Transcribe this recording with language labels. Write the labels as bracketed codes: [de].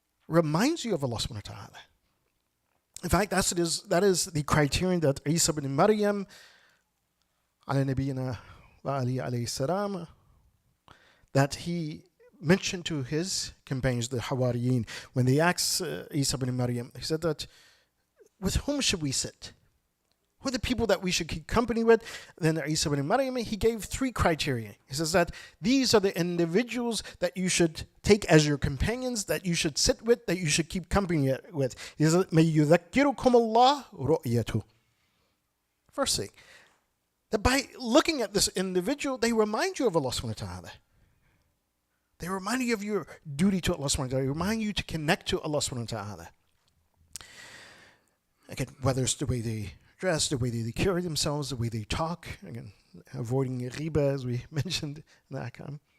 [en] reminds you of Allah subhanahu wa ta'ala. In fact, that is the criterion that Isa ibn Maryam, ala nabiyina wa ali alayhi salam, that he mentioned to his companions, the Hawariyin, when they asked Isa ibn Maryam, he said that, with whom should we sit? Who are the people that we should keep company with? Then Isa ibn Maryam, he gave 3 criteria. He says that these are the individuals that you should take as your companions, that you should sit with, that you should keep company with. [ar] He says, مَن يُذَكِّرُكُمُ اللَّهُ رُؤْيَتُهُ. [en] First thing, that by looking at this individual, they remind you of Allah subhanahu wa ta'ala. They remind you of your duty to Allah subhanahu wa ta'ala. They remind you to connect to Allah subhanahu wa ta'ala. Again, whether it's the way they dress, the way they carry themselves, the way they talk, again, avoiding riba, as we mentioned in the Ahkam.